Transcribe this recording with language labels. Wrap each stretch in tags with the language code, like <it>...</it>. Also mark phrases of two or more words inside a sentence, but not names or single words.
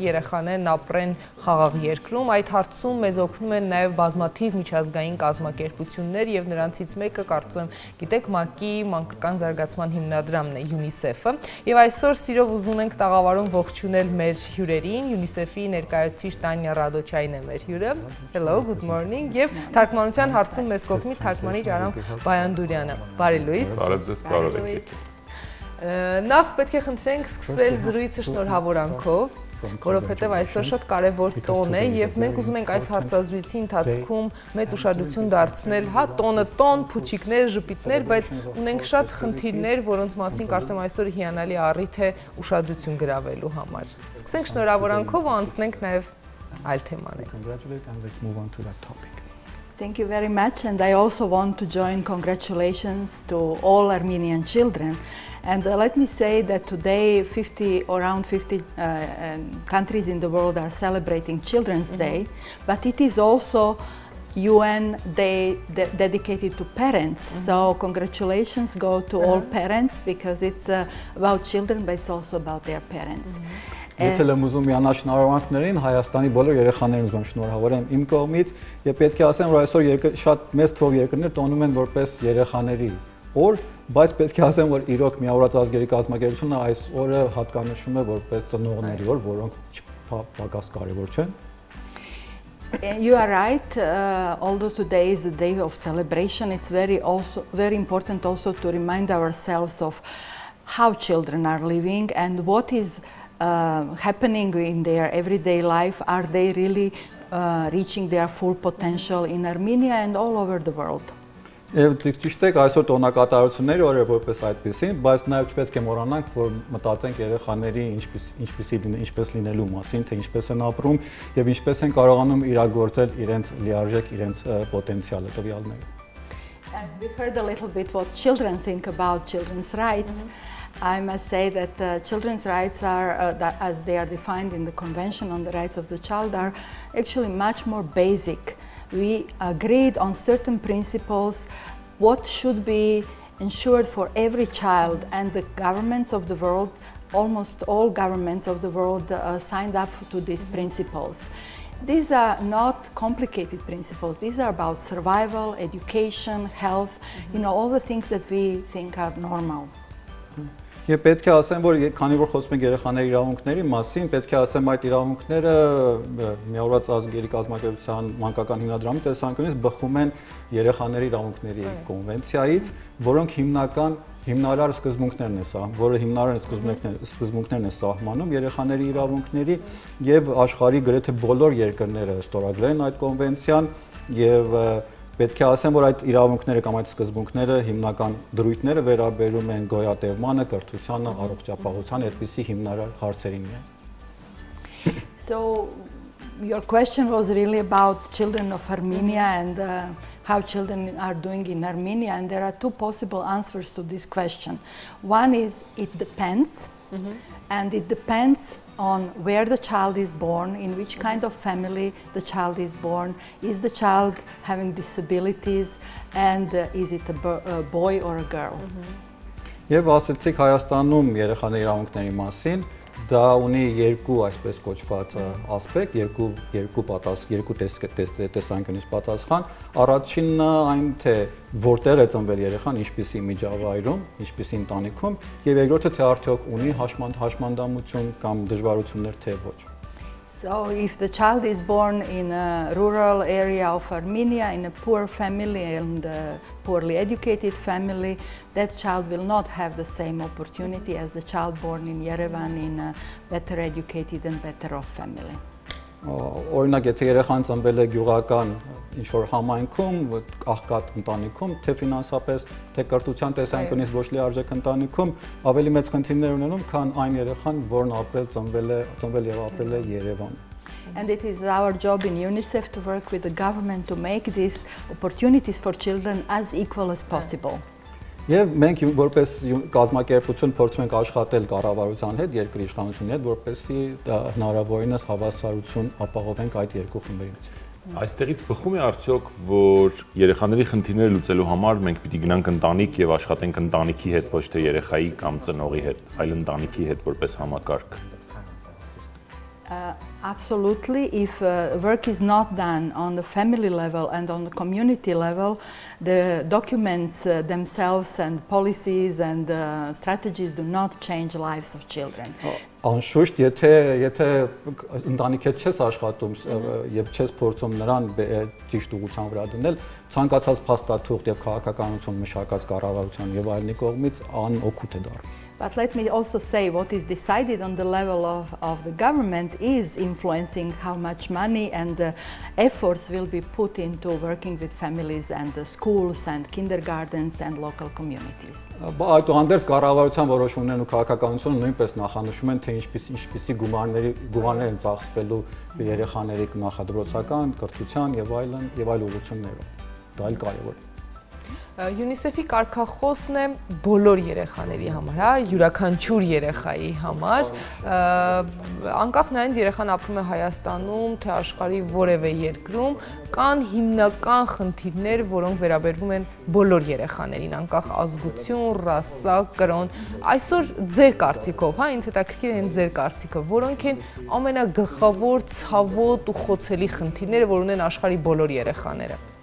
<hy>երեխաներն ապրեն խաղաղ երկրում։ Այդ հարցում մեզ օգնում են նաև բազմաթիվ միջազգային կազմակերպություններ եւ նրանցից մեկը, կարծում եմ, գիտեք, ՄԱԿ-ի մանկական զարգացման հիմնադրամն է, UNICEF-ը։ Եվ այսօր սիրով ուզում ենք տաղավարում ողջունել մեր հյուրերին, UNICEF-ի ներկայացուցիչ Տանյա Ռադոչայն է մեր հյուրը։</hy> <en>Hello, good morning։</en> <hy>Եվ թարգմանության հարցում մեզ կօգնի թարգմանիչ Արամ Բայանդուրյանը։ Բարի լույս։ Բարև ձեզ, բարև եք։ Նախ պետք է խնդրենք սկսել զրույցը շնորհավորանքով, որովհետև այսօր շատ կարևոր տոն է եւ մենք ուզում ենք այս հարցազրույցի ընթացքում մեծ ուշադրություն դարձնել, հա, տոնը տոն, փուչիկներ, ժպիտներ, բայց ունենք շատ խնդիրներ, որոնց մասին կարծեմ այսօր հիանալի առիթ է ուշադրություն գրավելու համար։ Սկսենք շնորհավորանքով ու անցնենք նաեւ այլ թեմաներ։</hy> <en>Thank you very much, and I also want to join congratulations to all Armenian children. And let me say that today around 50 countries in the world are celebrating Children's Day, but it is also UN Day dedicated to parents. So congratulations go to all parents because it's about children, but it's also about their parents.</en> <hy>Ես էլ եմ ուզում միանալ շնորհավորանքներին Հայաստանի բոլոր երեխաներին ուզում շնորհավորեմ իմ կողմից եւ պետք է ասեմ որ այսօր շատ մեծ թվով երկրներ տոնում են որպես երեխաների օր, բայց պետք է ասեմ որ իրոք միավորված ազգերի կազմակերպությունը այս օրը հատկանշում է որպես ծնողների օր, որոնք պակաս կարեւոր չեն։</hy> <en>You are right. Although today is a day of celebration, it's very important also to remind ourselves of how children are living and what is happening in their everyday life. Are they really reaching their full potential in Armenia and all over the world?</en> <hy>Ճիշտ է, այսօր տոնակատարությունների օրը որպես այդպեսին, բայց նաև չպետք է մոռանանք, որ մտածենք երեխաների ինչպես լինելու մասին, թե ինչպես են ապրում եւ ինչպես են կարողանում իրագործել իրենց լիարժեք իրենց պոտենցիալը տվյալները։</hy> <en>And we heard a little bit what children think about children's rights. I must say that children's rights are, as they are defined in the Convention on the Rights of the Child, are actually much more basic. We agreed on certain principles, what should be ensured for every child, and the governments of the world, almost all governments of the world signed up to these principles. These are not complicated principles. These are about survival, education, health, you know, all the things that we think are normal.</en> <hy>Եվ պետք է ասեմ, որ քանի որ խոսում ենք երեխաների իրավունքների մասին, պետք է ասեմ այդ իրավունքները միավորված ազգերի կազմակերպության մանկական հիմնադրամի տեսանկյունից բխում են երեխաների իրավունքների կոնվենցիայից, որոնք հիմնարար սկզբունքներն են սա, որը հիմնարար սկզբունքներն են սահմանում երեխաների իրավունքների եւ աշխարհի գրեթե բոլոր երկրները ստորագրել են այդ կոնվենցիան եւ պետք է ասեմ, որ այդ իրավունքները կամ այդ սկզբունքները հիմնական դրույթները վերաբերում են գոյատևմանը, կրթությանը, առողջապահությանը, այդպիսի հիմնարար հարցերին են։</hy> <en>So your question was really about children of Armenia and how children are doing in Armenia, and there are two possible answers to this question. One is it depends, and it depends on where the child is born, in which kind of family the child is born, is the child having disabilities, and is it a boy or a girl.</en> <hy>Եվ ասեցիք Հայաստանում երեխաների իրավունքների մասին, դա ունի երկու այսպես կոչված ասպեկտ, երկու տեսանկյունից պատասխան։ Առաջինը այն թե որտեղ է ծնվել երեխան, ինչպիսի միջավայրում, ինչպիսի ընտանիքում, եւ երկրորդը թե արդյոք ունի հաշմանդամություն կամ դժվարություններ թե ոչ։</hy> <en>So if the child is born in a rural area of Armenia, in a poor family and a poorly educated family, that child will not have the same opportunity as the child born in Yerevan in a better educated and better off family.</en> <hy>Օրինակ, եթե երեխան ծնվել է գյուղական ինչ-որ համայնքում, աղքատ ընտանիքում, թե ֆինանսապես, թե կրթության տեսանկյունից ոչ լիարժեք ընտանիքում, ավելի մեծ խնդիրներ ունենում, քան այն երեխան, որն ծնվել եւ ապրել է Երևանում։</hy> <en>And it is our job in UNICEF to work with the government to make these opportunities for children as equal as possible.</en> <hy>Եվ մենք որպես կազմակերպություն փորձում ենք աշխատել կառավարության հետ, երկրի իշխանությունների հետ, որպեսզի հնարավորինս հավասարություն ապահովենք այդ երկու խմբերի մեջ։ Այստեղից բխում է արդյոք, որ երեխաների խնդիրները լուծելու համար մենք պիտի գնանք ընտանիք եւ աշխատենք ընտանիքի հետ, ոչ թե երեխայի կամ ծնողի հետ, այլ ընտանիքի հետ որպես համակարգ։</hy> <en>Absolutely. If work is not done on the family level and on the community level, the documents themselves and policies and strategies do not change the lives of children.</en> <hy>Անշուշտ, եթե ընտանիքի հետ չես աշխատում եւ չես փորձում նրան ճիշտ ուղղության վրա դնել, ցանկացած փաստաթուղթ եւ քաղաքականություն մշակած կառավարության եւ այլնի կողմից անօգուտ է դառնում։</hy> <en>But let me also say what is decided on the level of the government is influencing how much money and efforts will be put into working with families and schools and kindergartens and local communities.</en> <hy>Այդուհանդերձ կառավարության որոշումներն ու քաղաքականությունը նույնպես նախանշում են, թե ինչպիսի գումարներ են ծախսվելու երեխաների նախադրոցական, կրթության եւ այլ ուղղություններով։ Դա էլ կարեւոր է։ UNICEF-ի կարգախոսն է բոլոր երեխաների համար, հա, յուրաքանչյուր երեխայի համար, անկախ նրանից երեխան ապրում է Հայաստանում, թե աշխարհի որևէ երկրում, կան հիմնական խնդիրներ, որոնք վերաբերվում են բոլոր երեխաներին, անկախ ազգություն, ռասա, կրոն։ Այսօր ձեր կարծիքով, հա, ինձ հետաքրքիր է ձեր կարծիքը, որոնք են ամենագլխավոր ցավոտ ու խոցելի խնդիրները, որ ունեն աշխարհի բոլոր երեխաները։</hy>